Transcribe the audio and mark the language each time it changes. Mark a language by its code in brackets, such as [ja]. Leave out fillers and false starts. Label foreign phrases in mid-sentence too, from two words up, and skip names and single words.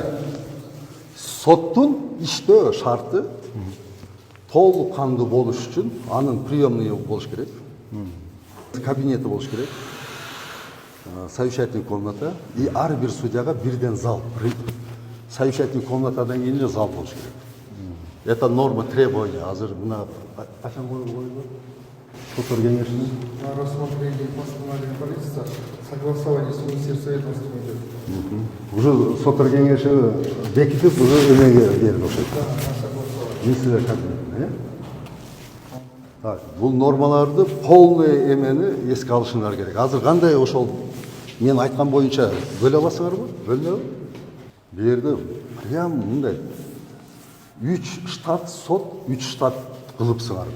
[ky] Соттун иштөө шарты толук кандуу болуш үчүн анын приемный болуш керек. кабинети болуш керек, [ru] совещательный комната, [ky] и ар бир судьяга бирден зал. Совещательный комнатадан кийин эле зал болуш керек. [ru] Это норма требования. [ky] Азыр мына качан коюлду? Соттор кеңешине [ru] На рассмотрение постановления правительства согласование с Министерством ведомством идет. [ky] уже соттор кеңеши бекитип уже эмеге берди окшойт. [ru] Да, на согласование. [ky] Министрлер кабинетине. Так, бул нормаларды полный эмени эске алышыңар керек. Азыр кандай ошол мен айткан боюнча бөлө аласыңарбы? Бөлөнөбү? Бу жерде прям мындай 3 штат сот, 3 штат кылыпсыңар да.